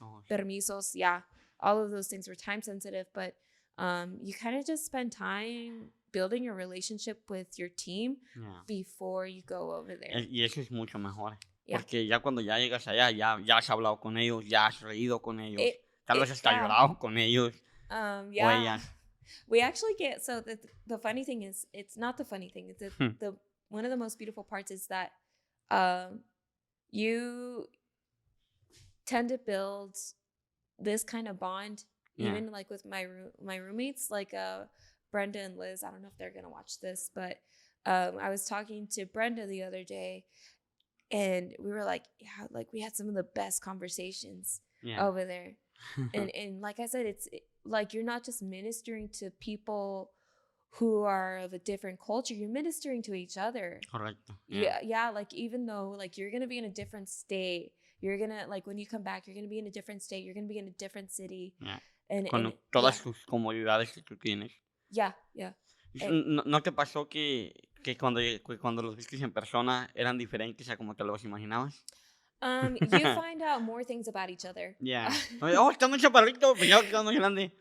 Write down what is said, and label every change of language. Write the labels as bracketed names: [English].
[English] permisos, yeah, all of those things were time sensitive, but you kind of just spend time building a relationship with your team before you go over there. [Spanish] Y eso es mucho mejor. Yeah. Porque ya cuando ya llegas allá, ya has hablado con ellos, ya has reído con ellos, tal vez hasta llorado con ellos. [English] Yeah. We actually get, so the funny thing is, it's not the funny thing. It's the one of the most beautiful parts is that you tend to build this kind of bond, even like with my roommates, like Brenda and Liz. I don't know if they're going to watch this, but I was talking to Brenda the other day, and we were like, yeah, like we had some of the best conversations over there. And like I said, it's like you're not just ministering to people who are of a different culture, you're ministering to each other. Correcto. Yeah, like even though like you're going to be in a different state, you're going to, like when you come back, you're going to be in a different state, you're going to be in a different city. Yeah. And [Spanish] todas sus comodidades que tú tienes. [English] Yeah. [Spanish] ¿No te pasó que cuando los viste en persona eran diferentes a como te los imaginabas? [English] You find out more things about each other. Yeah. [Spanish] Está muy chaparrito, pero ya está muy grande.